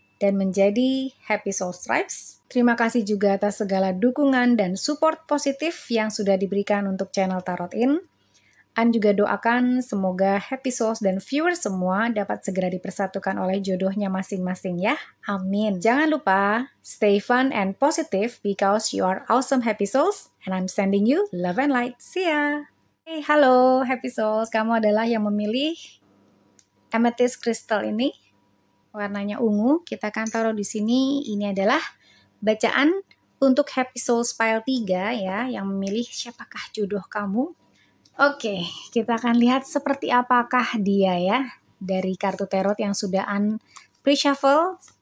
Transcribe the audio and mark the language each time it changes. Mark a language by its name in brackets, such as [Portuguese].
[Indonesian] Dan menjadi Happy Soul Stripes. Terima kasih juga atas segala dukungan dan support positif yang sudah diberikan untuk channel Tarotin. An juga doakan semoga Happy Souls dan viewers semua dapat segera dipersatukan oleh jodohnya masing-masing ya. Amin. Jangan lupa, [English] stay fun and positive because you are awesome Happy Souls. And I'm sending you love and light. See ya. Hey, halo Happy Souls. [Indonesian] Kamu adalah yang memilih amethyst crystal ini. Warnanya ungu, kita akan taruh di sini. Ini adalah bacaan untuk Happy Souls pile 3 ya, yang memilih siapakah jodoh kamu. Oke, kita akan lihat seperti apakah dia ya, dari kartu tarot yang sudah pre-shuffle.